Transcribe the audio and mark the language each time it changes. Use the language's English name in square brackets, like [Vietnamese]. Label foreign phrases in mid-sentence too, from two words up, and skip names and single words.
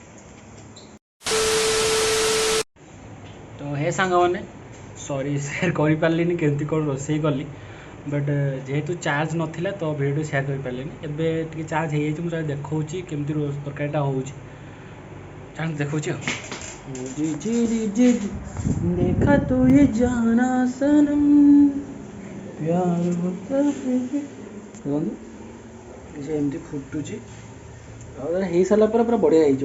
[Odia] ତ ହେ ସାଙ୍ଗମାନେ, ସରି ସେୟାର କରିପାରିଲିନି କେମିତି କ'ଣ ରୋଷେଇ କଲି, ବଟ୍ ଯେହେତୁ ଚାର୍ଜ ନଥିଲା ତ ଭିଡ଼ିଓ ସେୟାର କରିପାରିଲିନି। ଏବେ ଟିକେ ଚାର୍ଜ ହେଇଯାଇଛି, ମୁଁ ତାକୁ ଦେଖାଉଛି କେମିତି ତରକାରୀଟା ହେଉଛି। ଚାର୍ଜ ଦେଖାଉଛି ଆଉ। [Hindi] जी जी जी जी देखा तो ये जाना सनम प्यार होता है। [Odia] ଦେଖନ୍ତୁ ସେ ଏମିତି ଫୁଟୁଛି ଆଉ ହେଇସାରିଲା ପରେ ପୁରା ବଢ଼ିଆ ହେଇଯିବ।